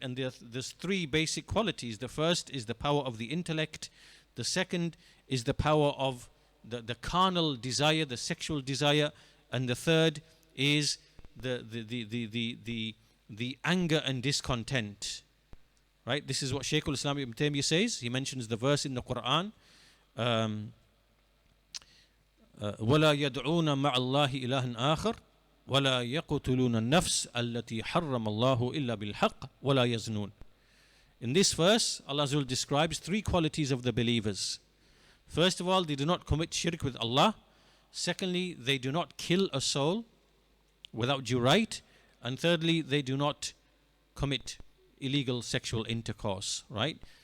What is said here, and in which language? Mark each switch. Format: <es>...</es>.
<en>And there's three basic qualities. The first is the power of the intellect. The second is the power of the carnal desire, the sexual desire, and the third is the anger and discontent, right? This is what Shaykh al-Islam Ibn Taymiyyah says. He mentions the verse in the Quran,</en> <ar>وَلَا يَدْعُونَ مَعَ اللَّهِ إِلَهًا آخَرَ وَلَا يَقْتُلُونَ النَّفْسَ الَّتِي حَرَّمَ اللَّهُ إِلَّا بِالْحَقِّ وَلَا يَزْنُونَ.</ar> <en>In this verse, Allah Azza wa Jal describes three qualities of the believers. First of all, they do not commit shirk with Allah. Secondly, they do not kill a soul without due right. And thirdly, they do not commit illegal sexual intercourse, right?</en>